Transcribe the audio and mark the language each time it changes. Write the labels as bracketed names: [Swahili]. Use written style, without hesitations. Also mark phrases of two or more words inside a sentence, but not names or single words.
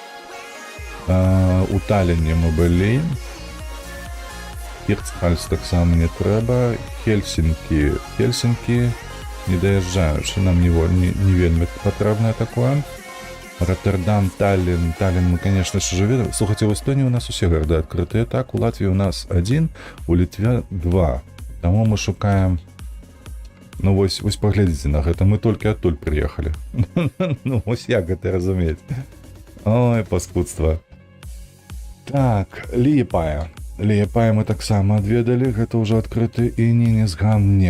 [Belarusian] У Талліне мы былі. Hirtshals таксама не трэба. Хельсінкі не даязджаючы, нам не вельмі патрэбнае такое. Роттердам, Таллін, мы, [Russian] конечно же, [Belarusian] ведаем. Слухайте, [Russian] в Эстонии у нас усе города открытые, так, у Латвии у нас 1, у Литве 2. [Belarusian] Тому мы шукаем. Ну, вось паглядзіце на гэта, мы толькі адтуль прыехалі. Ну, вось як гэта разумець. Ой, паскудства. Так, Ліепая мы таксама адведалі, гэта ўжо адкрыты і Нінісгам.